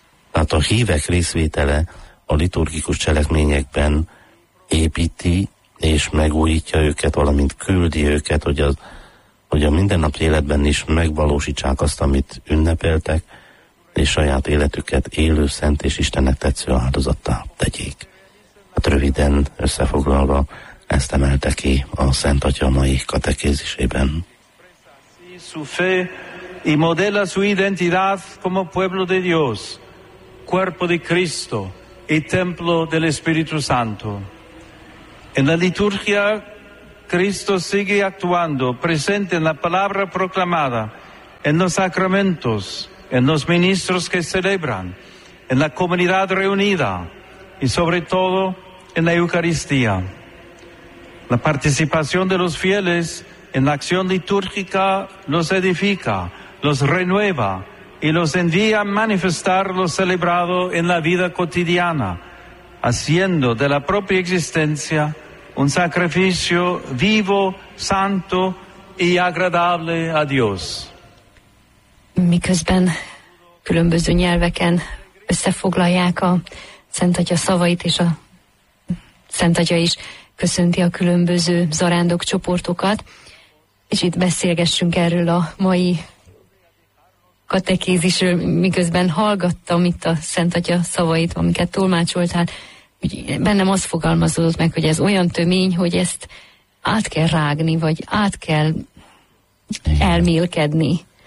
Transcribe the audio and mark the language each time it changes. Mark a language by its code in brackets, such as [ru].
[hu] Tehát a hívek részvétele a liturgikus cselekményekben építi és megújítja őket, valamint küldi őket, hogy a mindennapi életben is megvalósítsák azt, amit ünnepeltek, és saját életüket élő, szent és Istennek tetsző áldozattá tegyék. Hát röviden összefoglalva ezt emelte ki a Szent Atya mai katekézisében. [es] ...i modella su identidad como pueblo de Dios, cuerpo de Cristo, y templo del Espíritu Santo. En la liturgia, Cristo sigue actuando, presente en la palabra proclamada, en los sacramentos, en los ministros que celebran, en la comunidad reunida, y sobre todo, en la Eucaristía. La participación de los fieles en la acción litúrgica los edifica, los renueva y los envía a manifestar lo celebrado en la vida cotidiana, haciendo de la propia existencia un sacrificio vivo, santo y agradable a Dios. [hu] Miközben különböző nyelveken összefoglalják a Szent Atya szavait, és a Szent Atya is köszönti a különböző zarándok csoportokat, és itt beszélgessünk erről a mai katekézisről, miközben hallgattam itt a Szent Atya szavait, amiket tolmácsoltál, hogy bennem az fogalmazódott meg, hogy ez olyan tömény, hogy ezt át kell rágni, vagy át kell elmélkedni.